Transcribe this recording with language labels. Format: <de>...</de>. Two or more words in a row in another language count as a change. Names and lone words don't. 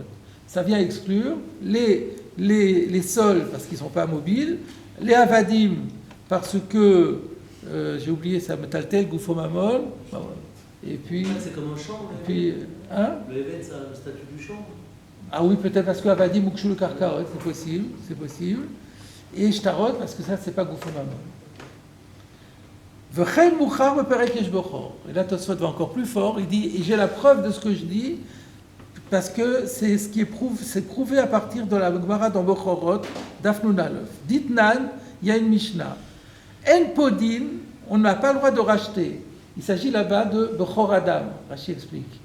<fr>Ça vient exclure les sols parce qu'ils ne sont pas mobiles, les avadim parce que, j'ai oublié ça,</fr> <he>מטלטל, גופו ממון,</he> <fr>et puis... C'est comme un champ. Et puis, hein? Le Evet, c'est le statut du champ. Ah oui, peut-être parce que avadim ou</fr> <he>כשול קרקעות,</he> <fr>c'est possible. Et shtarot parce que ça, c'est pas</fr> <he>גופו ממון. וכן מוכח מפרק יש בכור.</he> <fr>Et là, Tosfot va encore plus fort. Il dit, et j'ai la preuve de ce que je dis, parce que c'est ce qui est prouvé à partir de la Gemara dans Bechorot,</fr> <he>דף נון אלף.</he> <fr>Ditnan, il y a une Mishnah.</fr> <he>אין פודין,</he> <fr>on n'a pas le droit de racheter. Il s'agit là-bas de</fr> <he>בכור אדם,</he> <fr>Rashi explique.</fr>